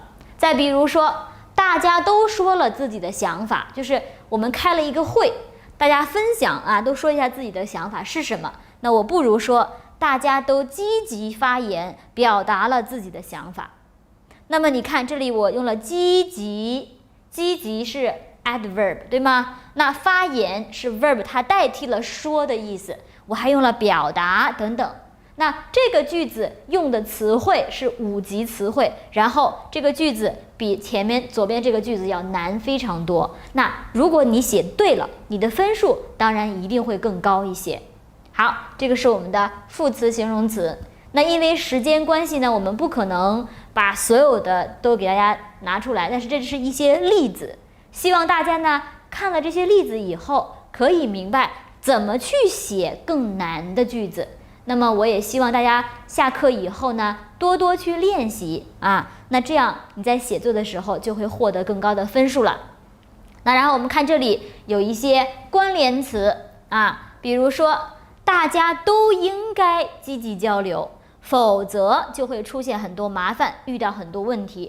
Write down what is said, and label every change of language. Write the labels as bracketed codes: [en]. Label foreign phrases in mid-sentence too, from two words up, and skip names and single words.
[zh] 再比如說大家都說了自己的想法，就是我們開了一個會，大家分享啊，都說一下自己的想法是什麼，那我不如說大家都積極發言，表達了自己的想法。那麼你看這裡我用了積極，積極是 adverb 對嗎？那發言是 verb， 它代替了說的意思，我還用了表達等等。那這個句子用的詞彙是5級詞彙，然後這個句子比前面左邊這個句子要難非常多。那如果你寫對了，你的分數當然一定會更高一些。好，這個是我們的副詞形容詞。那因為時間關係呢，我們不可能把所有的都給大家拿出來，但是這是一些例子，希望大家呢看了這些例子以後可以明白怎麼去寫更難的句子。那麼我也希望大家下課以後呢，多多去練習啊，那這樣你在寫作的時候就會獲得更高的分數了。那然後我們看這裡有一些關聯詞啊，比如說大家都應該積極交流，否則就會出現很多麻煩，遇到很多問題。